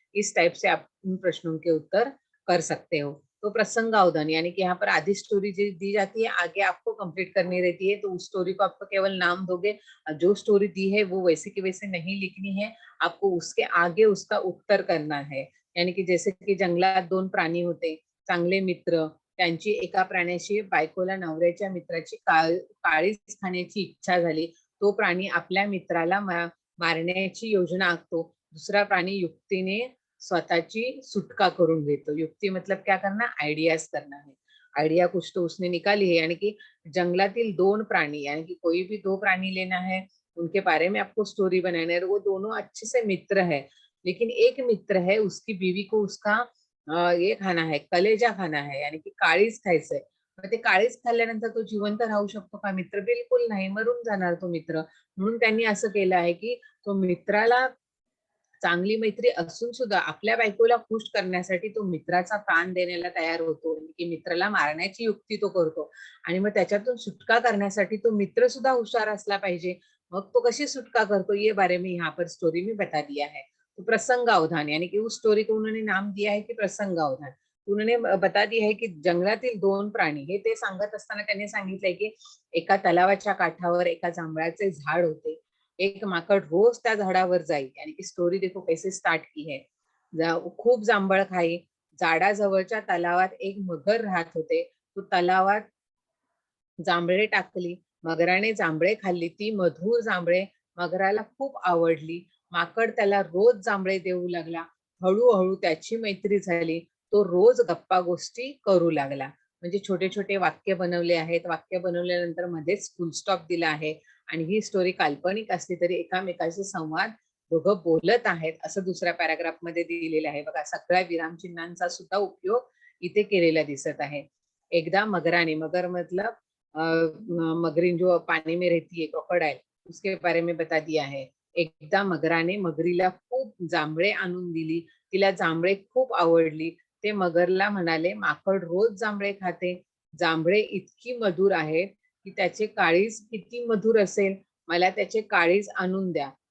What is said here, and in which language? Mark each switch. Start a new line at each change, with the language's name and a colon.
Hindi: इस टाइप से आप उन प्रश्नों के उत्तर कर सकते हो। तो प्रसंगावधान यानी कि यहाँ पर आधी स्टोरी दी जाती है, आगे आपको कंप्लीट करनी रहती है, तो उस स्टोरी को आपको केवल नाम दोगे। जो स्टोरी दी है वो वैसे की वैसे नहीं लिखनी है, आपको उसके आगे उसका उत्तर करना है। यानी की जैसे की
Marathi: जंगलात 2 प्राणी होते, चांगले मित्र, त्यांची एका प्राण्याशी बायकोला नवऱ्याच्या मित्राची काळीच खाण्याची इच्छा झाली। तो प्राणी आपल्या मित्राला मारण्याची योजना आखतो। दूसरा प्राणी युक्तीने स्वतःची सुटका करून घेतो।
Hindi: युक्ति मतलब क्या करना, आइडियाज करना है। आइडिया कुछ तो उसने निकाली है, यानी कि
Marathi: जंगलातील 2 प्राणी,
Hindi: यानी कि कोई भी 2 प्राणी लेना है, उनके बारे में आपको स्टोरी बनाना है। वो दोनों अच्छे से मित्र है, लेकिन एक मित्र है, उसकी बीवी को उसका ये खाना है, कलेजा खाना है, यानी कि
Marathi: काळीज खायचंय। मग ते काळीज खाल्ल्यानंतर तो जिवंत राहू शकतो का मित्र? बिलकुल नाही, मरून जाणार तो मित्र। म्हणून त्यांनी असं केलं आहे की तो मित्राला, चांगली मैत्री असून सुद्धा आपल्या बायकोला खुश करण्यासाठी तो मित्राचा प्राण देण्याला तयार होतो, की मित्राला मारण्याची युक्ती तो करतो। आणि मग त्याच्यातून सुटका करण्यासाठी तो मित्र सुद्धा हुशार असला पाहिजे। मग तो कशी सुटका करतो,
Hindi: ये बारे में यहाँ पर स्टोरी में बता दिया है। तो प्रसंगावधान यानी कि उस स्टोरी को उन्होंने नाम दिया है कि प्रसंगावधान। उन्होंने बता दिया है की
Marathi: जंगलातील 2 प्राणी, हे ते सांगत असताना त्यांनी सांगितलंय की एका तलावाच्या काठावर एका जांभळाचे झाड होते। एक माकड रोज त्या झाडावर जाई,
Hindi: यानी कि स्टोरी देखो कैसे स्टार्ट की है।
Marathi: खूप जांभळ खाई, झाडाजवळच्या तलावात एक मगर राहत होते। तो तलावात जांभळे टाकली, मगराने जांभळे खाल्ली, ती मधुर जांभळे मगराला खूप आवडली। माकड त्याला रोज जांभळे देऊ लागला। हळूहळू त्याची मैत्री झाली, तो रोज गप्पा गोष्टी करू लागला। म्हणजे छोटे छोटे वाक्य बनवले आहेत, वाक्य बनवल्यानंतर मध्येच फुल स्टॉप दिला आहे, आणि ही स्टोरी काल्पनिक असली तरी एकामेकाशी संवाद दोघं बोलत आहेत असं दुसऱ्या पॅराग्राफ मध्ये दिलेलं आहे। बघा, सगळ्या विरामचिन्हांचा सुद्धा उपयोग इथे केलेला दिसत आहे। एकदा मगराने,
Hindi: मगर मतलब मगरीन जो पानी में रहती है, क्रोकोडाइल, उसके बारे में बता दिया है।
Marathi: एकदा मगराने मगरीला खूप जांभळे आणून दिली, तिला जांभळे खूप आवडली। ते मगरला म्हणाले, माकड रोज जांभळे खाते, जांभळे इतकी मधुर आहेत की त्याचे काळीज किती मधुर असेल, मला त्याचे काळीज आणून द्या।